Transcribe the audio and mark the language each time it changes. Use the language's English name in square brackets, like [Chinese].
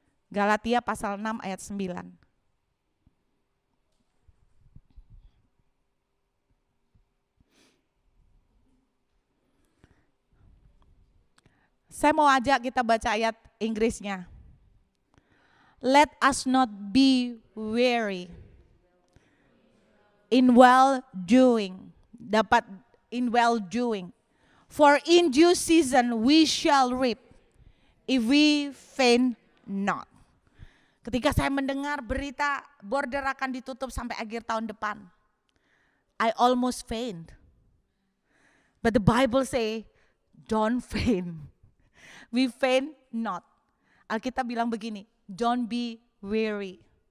[Indonesian] Galatia pasal 6 ayat 9. Saya mau ajak kita baca ayat Inggrisnya. [English] Let us not be weary in well doing. Dapat in well doing. For in due season we shall reap if we faint not. [Indonesian] Ketika saya mendengar berita border akan ditutup sampai akhir tahun depan, [English] I almost faint. But the Bible say, don't faint. We faint not. [Indonesian] Alkitab bilang begini, [English] don't be weary.